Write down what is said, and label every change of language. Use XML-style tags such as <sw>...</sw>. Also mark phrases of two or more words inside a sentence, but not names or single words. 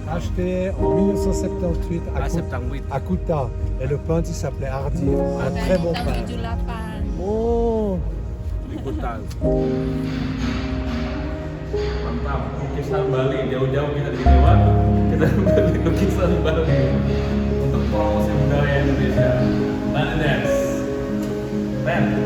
<fr>Acheté en 1978 à Kuta. Et le pain il s'appelait Hardy. Un très bon pain. 78.</fr> <id>Oh, liputan. Mantap, lukisan Bali. Jauh-jauh kita di Jenewa, kita beli lukisan Bali untuk promosi budaya Indonesia. Bali Dance. Keren.</id>